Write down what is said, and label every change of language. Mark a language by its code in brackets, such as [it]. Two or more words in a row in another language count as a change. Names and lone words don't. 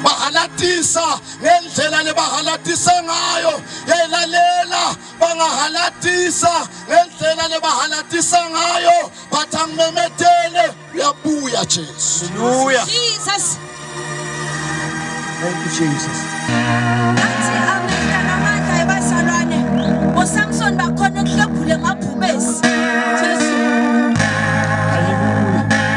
[ss] bahalatisa ngendlela lebahalatisa ngayo. Yelalela bangahalatisa ngendlela lebahalatisa ngayo. Bathangimemetele uyabuya Jesu. Hallelujah. [en] Jesus. Thank you, Jesus. [ss] Athi amehla namandla ebazalwane. ngoSamson bakhona kuhlebhule ngabhubesi. Jesu. Hallelujah.